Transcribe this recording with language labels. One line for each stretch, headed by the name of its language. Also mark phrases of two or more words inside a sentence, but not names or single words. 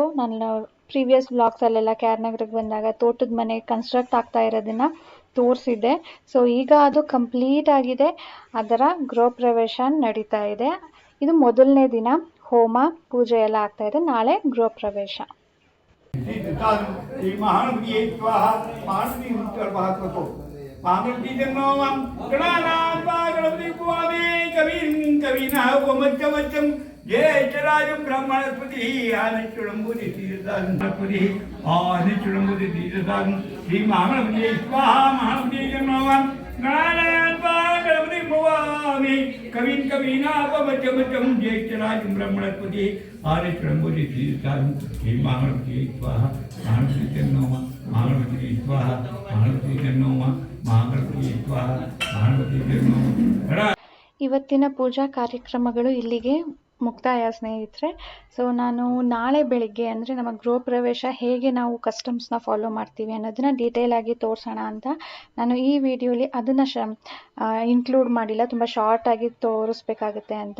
Kannada: ನನ್ನ ಪ್ರೀವಿಯಸ್ ವ್ಲಾಗ್ಸಲ್ಲೆಲ್ಲ ನಗರಕ್ಕೆ ಬಂದಾಗ ತೋಟದ ಮನೆ ಕನ್ಸ್ಟ್ರಕ್ಟ್ ಆಗ್ತಾ ಇರೋದನ್ನು ತೋರಿಸಿದ್ದೆ. ಸೊ ಈಗ ಅದು ಕಂಪ್ಲೀಟ್ ಆಗಿದೆ. ಅದರ ಗೃಹ ಪ್ರವೇಶ ನಡೀತಾ ಇದೆ. ಇದು ಮೊದಲನೇ ದಿನ ಹೋಮ ಪೂಜೆ ಎಲ್ಲ ಆಗ್ತಾ ಇದೆ. ನಾಳೆ ಗೃಹ ಪ್ರವೇಶ.
Sanskrit: ज्येष्ठराजं ब्रह्मणस्पति आनिचुडम्बुदि तीर्थास्पति आनिचुडम्बुदि तीर्थां श्री महागणपतिये स्वाहा महागणपतिये नमः गणानान्वा गणपति भवामि कविं कवीनापमच्चमच्चं ज्येष्ठराजं ब्रह्मणस्पति आनिचुडम्बुदि तीर्थां श्री महागणपतिये स्वाहा महागणपतिये नमः महागणपतिये स्वाहा महागणपतिये नमः महागणपतिये स्वाहा महागणपतिये नमः.
Kannada: ಇವತ್ತಿನ ಪೂಜಾ ಕಾರ್ಯಕ್ರಮಗಳು ಇಲ್ಲಿಗೆ ಮುಕ್ತಾಯ ಸ್ನೇಹಿತರೆ. ಸೊ ನಾನು ನಾಳೆ ಬೆಳಿಗ್ಗೆ ಅಂದರೆ ನಮ್ಮ ಗೃಹ ಪ್ರವೇಶ ಹೇಗೆ ನಾವು ಕಸ್ಟಮ್ಸ್ನ ಫಾಲೋ ಮಾಡ್ತೀವಿ ಅನ್ನೋದನ್ನ ಡೀಟೇಲ್ ಆಗಿ ತೋರಿಸೋಣ ಅಂತ ನಾನು ಈ ವಿಡಿಯೋಲಿ ಅದನ್ನು ಇನ್ಕ್ಲೂಡ್ ಮಾಡಿಲ್ಲ, ತುಂಬ ಶಾರ್ಟಾಗಿ ತೋರಿಸ್ಬೇಕಾಗುತ್ತೆ ಅಂತ.